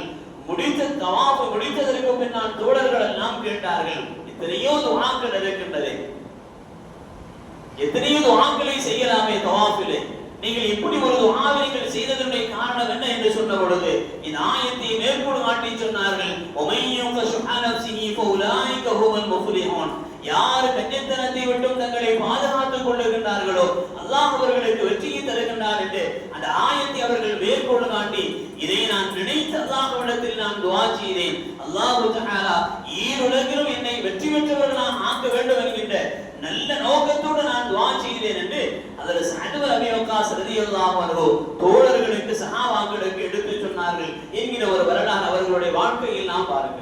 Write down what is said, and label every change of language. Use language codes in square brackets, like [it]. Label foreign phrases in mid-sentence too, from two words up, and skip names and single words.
[ta] முடித்த தவாஃப் முடித்ததற்கு பின்னால் தோழர்கள் எல்லாம் கேட்டார்கள், எத்தனையோ துஆக்கள் இருக்கின்றது, எத்தனையோ துஆக்களை செய்யலாமே தவாஃபிலே, நீங்கள் இப்படி ஒரு துஆவை நீங்கள் செய்ததனுடைய காரணம் என்ன என்று சொன்ன பொழுது இந்த ஆயத்தை மேற்கோள் காட்டி சொன்னார்கள், [ar] وَمَن يُوقَ شُحَّ نَفْسِهِ فَأُولَٰئِكَ هُمُ الْمُفْلِحُونَ. [ta] யார் கஞ்சத்தனத்தை விட்டும் தங்களை பாதுகாத்துக் கொள்ளுகின்றார்களோ அல்லாஹ் அவர்களுக்கு வெற்றியை தருகின்றார் என்று அந்த ஆயத்தை அவர்கள் மேற்கோள் காட்டி, இதை நான் நினைத்து அல்லாஹ்விடத்தில் நான் துஆ செய்தேன், அல்லாஹ் தஆலா ஈருலகிலும் என்னை வெற்றி பெற்றவர்களாக ஆக்க வேண்டும் என்கின்ற நல்ல நோக்கத்தோடு நான் துஆ செய்தேன் என்று அதில் சஅத் இப்னு அபீ வக்காஸ் [ar] رضي الله عنه [ta] தோழர்களுக்கு சஹாபாக்களுக்கு எடுத்து சொன்னார்கள் என்கிற ஒரு வரலாறு அவர்களுடைய வாழ்க்கையில் நாம் பார்க்கிறோம்.